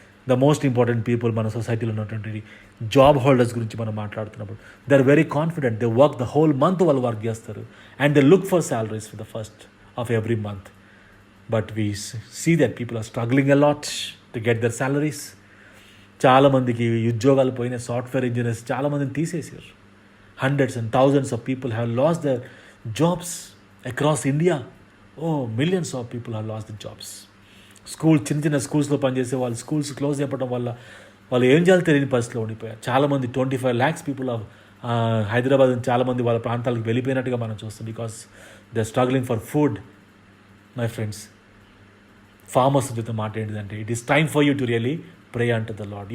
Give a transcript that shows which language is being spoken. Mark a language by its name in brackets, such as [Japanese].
[English] the most important people [Telugu] మన సొసైటీలో ఉన్నటువంటి జాబ్ హోల్డర్స్ గురించి మనం మాట్లాడుతున్నప్పుడు, [English] they are very confident, they work the whole month, [Telugu] వాళ్ళు వర్క్ చేస్తారు [English] And they look for salaries for the first of every month. But we see that people are struggling a lot to get their salaries. [Telugu] చాలామందికి ఉద్యోగాలు పోయిన software engineers చాలామందిని తీసేసారు. [English] Hundreds and thousands of people have lost their jobs across India. Millions of people have lost their jobs. [Telugu] చిన్న స్కూల్స్లో పనిచేసే వాళ్ళు schools close అయిపోవడం వల్ల వాళ్ళు ఏం చేయాలో తెలియని పరిస్థితిలో ఉండిపోయారు. చాలామంది 25 lakhs పీపుల్ ఆఫ్ హైదరాబాద్ చాలామంది వాళ్ళ ప్రాంతాలకు వెళ్ళిపోయినట్టుగా మనం చూస్తాం, [English] Because they are struggling for food. My friends, [Telugu] farmers చెప్తే మాట ఏంటిదంటే, [English] It is time for you to really pray unto the Lord.